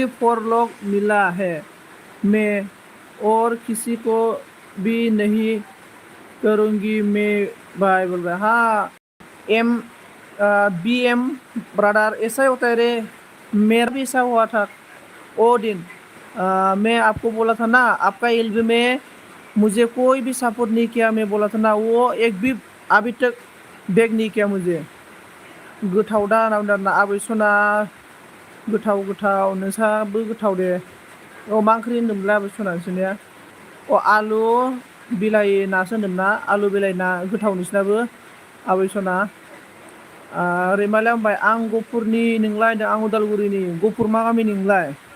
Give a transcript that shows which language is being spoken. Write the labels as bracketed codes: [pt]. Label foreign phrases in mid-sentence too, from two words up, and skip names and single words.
[hi] 4 लोग मिला है मैं और किसी को भी नहीं करूँगी मैं भाई बोल रहा हाँ एम बी एम ब्रदर ऐसा ही होता है रे मेरा भी ऐसा हुआ था ओ दिन मैं आपको बोला था ना आपका एल्बम में मुझे कोई भी सपोर्ट नहीं किया मैं बोला था ना वो एक भी अभी तक बेग नहीं किया मुझे [brx] गोथाव दा ना आबै सना गोथाव नोंसाबो गोथाव दे अ मा ओंख्रि होनदोंमोनलाय आबै सना नोंसोरनिया अ आलु बिलाइ नासो होनदोंमोन ना आलु बिलाइ ना गोथाव नोंसिनाबो आबै सना रैमालिया होनबाय आं गहपुरनि नोंलाय होनदों आं उदालगुरिनि गहपुर मा गामिनि नोंलाय